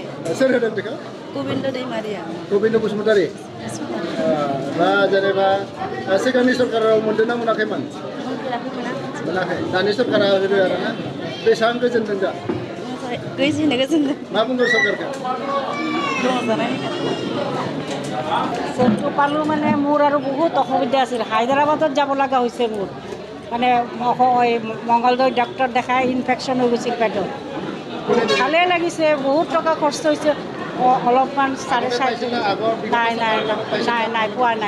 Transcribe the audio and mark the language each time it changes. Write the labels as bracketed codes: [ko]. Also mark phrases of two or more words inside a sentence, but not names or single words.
[brx] सोर होदों बेखौ? गोबिन्द दैमारिया। गोबिन्द बसुमतारी। दा जेनेबा सिगांनि सरकाराव मोनदों ना मोनाखैमोन? मोनाखै। दानि सरकारा होदो आरोना। बेसेबां गोजोनदों दा? गोजोनदों। मा बुंगोन सरकारखौ? [as] চেকটো পালোঁ মানে মোৰ আৰু বহুত অসুবিধা আছিল। হায়দৰাবাদত যাব লগা হৈছে মোৰ। মানে মংগলদৈ ডক্টৰ দেখাই ইনফেকশ্যন হৈ গৈছিল পেটত। ভালেই লাগিছে, বহুত টকা খৰচ হৈছে। অলপমান চাৰে নাই পোৱা নাই।